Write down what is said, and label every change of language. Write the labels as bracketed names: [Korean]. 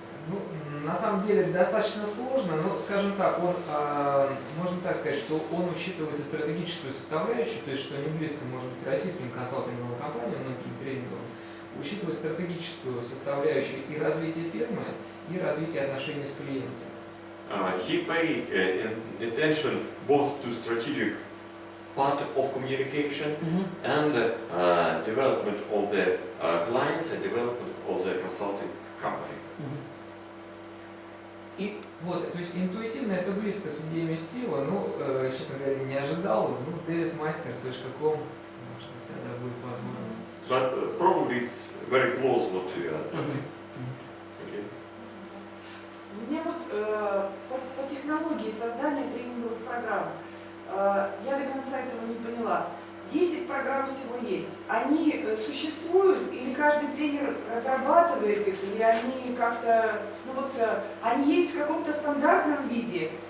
[Russian] Ну, на самом деле достаточно сложно, но, скажем так, он, можно так сказать, что он учитывает и стратегическую составляющую, то есть, что не близко может быть российским консалтинговым компаниям, многим тренинговым, учитывает стратегическую составляющую и развитие фирмы, и развитие отношений с клиентом. [English] He paid attention both to strategic part of communication and development of the clients and development of the consulting company. [Russian] И вот, то есть интуитивно это близко с идеями Стива, ну, честно говоря, не ожидал, ну, Дэвид Майстер, .com, может быть, тогда будет возможность. [English] But probably it's very close what you are doing. Okay. [Russian] Мне вот по технологии создания тренинговых программ, я до конца этого не поняла. 10 программ всего есть. Они существуют, или каждый тренер разрабатывает их, или они как-то, ну вот, они есть в каком-то стандартном виде,